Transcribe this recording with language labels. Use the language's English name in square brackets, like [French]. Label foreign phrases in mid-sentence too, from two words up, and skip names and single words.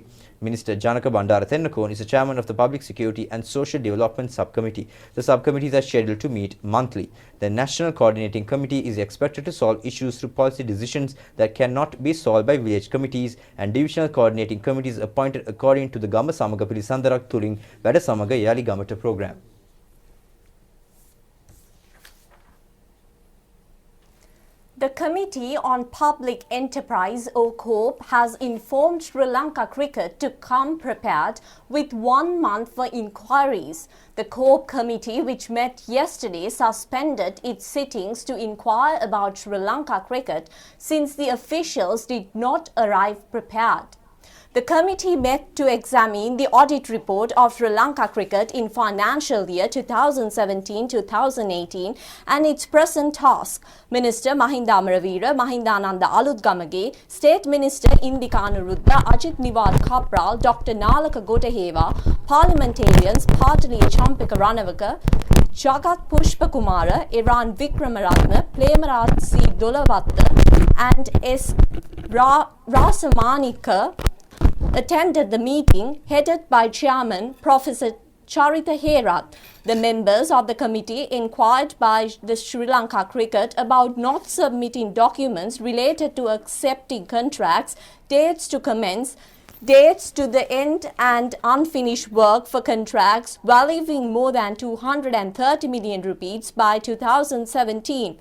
[English] Minister Janaka Bandara Tennakon is the chairman of the Public Security and Social Development Subcommittee. The subcommittees are scheduled to meet monthly. The National Coordinating Committee is expected to solve issues through policy decisions that cannot be solved by village committees, and divisional coordinating committees appointed according to the Gama Samaga Pirisandarak Thuling Vada Samaga Yali Gamata program. The Committee on Public Enterprise, or COPE, has informed Sri Lanka Cricket to come prepared with 1 month for inquiries. The COPE committee, which met yesterday, suspended its sittings to inquire about Sri Lanka Cricket since the officials did not arrive prepared. The committee met to examine the audit report of Sri Lanka Cricket in financial year 2017-2018 and its present task. Minister Mahinda Amaravira, Mahindananda Alutgamage, State Minister Indika Anuruddha, Ajit Niwal Kapral, Dr. Nalaka Gotaheva, parliamentarians Partali Champika Ranavaka, Jagat Pushpakumara, Iran Vikramaratna, Plemarat C. Dolavatta and S. Rasamanika attended the meeting headed by Chairman Professor Charita Herath. The members of the committee inquired by the Sri Lanka Cricket about not submitting documents related to accepting contracts, dates to commence, dates to the end and unfinished work for contracts valuing more than 230 million rupees by 2017.